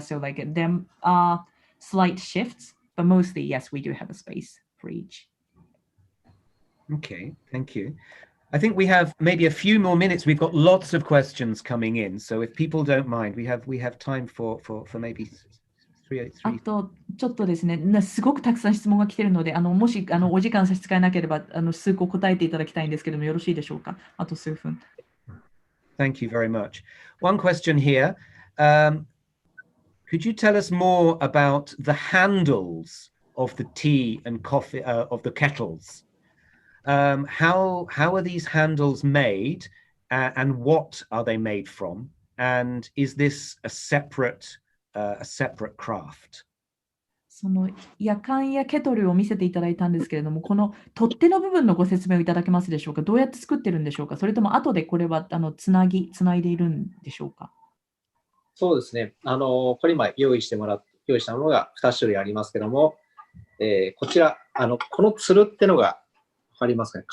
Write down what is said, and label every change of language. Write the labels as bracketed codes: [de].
[en] So like there are slight shifts, but mostly, yes, we do have a space for each. Okay, thank you. I think we have maybe a few more minutes. We've got lots of questions coming in, so if people don't mind, we have time for maybe あ 3. [ja] とちょっとですね、すごくたくさん質問が来ているので、もしお時間差し支えなければ数個答えていただきたいんですけども、よろしいでしょうか？あと数分。 [en] Thank you very much. One question here. Could you tell us more about the handles of the tea and coffee of the kettles? How are these handles made, and what are they made from? And is this a separate craft? [ja] そのやかんやケトルを見せていただいたんですけれども、この取っ手の部分のご説明をいただけますでしょうか？どうやって作ってるんでしょうか？それとも後でこれはつないでいるんでしょうか？そうですね。これ今用意したものが2種類ありますけども、こちら、このつるってのが、わかりますかね？